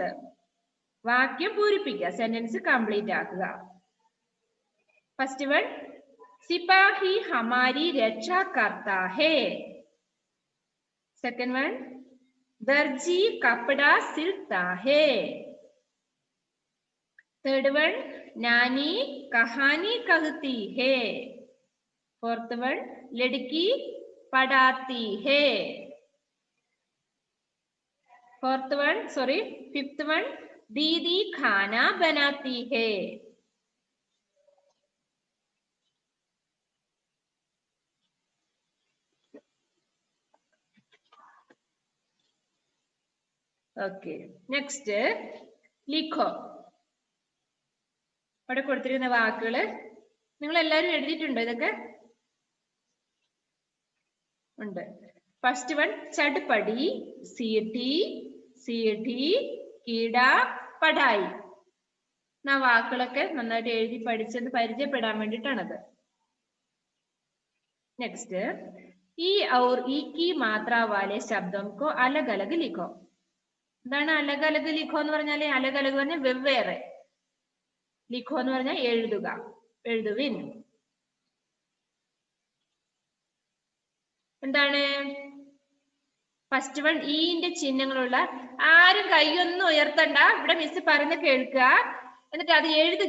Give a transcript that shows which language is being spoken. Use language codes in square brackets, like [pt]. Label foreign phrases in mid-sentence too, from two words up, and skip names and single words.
[ml] വാക്യം പൂരിപ്പിക്കുക, [en] sentence complete [ml] ആക്കുക. [en] first one [hi] सिपाही हमारी रक्षा करता है. [en] second one [hi] दर्जी कपड़ा सिलता है. [en] third one [hi] नानी कहानी कहती है. [en] fourth one [hi] लड़की पढ़ाती है. [en] Fourth one, sorry, fifth one, [hi] दीदी खाना बनाती है. [en] Okay, next, लिखो. [ml] ഇവിടെ കൊടുത്തിരിക്കുന്ന വാക്കുകള് നിങ്ങൾ എല്ലാവരും എഴുതിയിട്ടുണ്ടോ ഇതൊക്കെ? ഉണ്ട്. [en] first one [hi] चटपटी, सीटी, सीढ़ी, कीड़ा, पढ़ाई. [ml] ആ വാക്കുകളൊക്കെ നന്നായിട്ട് എഴുതി പഠിച്ചത് പരിചയപ്പെടാൻ വേണ്ടിയിട്ടാണത്. [hi] നെക്സ്റ്റ്, ई और ई की मात्रा वाले शब्दों को अलग अलग लिखो. [ml] എന്താണ് [hi] अलग अलग लिखो [ml] എന്ന് പറഞ്ഞാല്? [hi] अलग अलग [ml] പറഞ്ഞാൽ വെവ്വേറെ, ലിഖോ എന്ന് പറഞ്ഞാൽ എഴുതുക, എഴുതുവിൻ. എന്താണ് [en] first one? [ml] ഈന്റെ ചിഹ്നങ്ങളുള്ള, ആരും കൈയൊന്നും ഉയർത്തണ്ട, ഇവിടെ മിസ് പറയുന്നത് കേൾക്കുക, എന്നിട്ട് അത് എഴുതുക.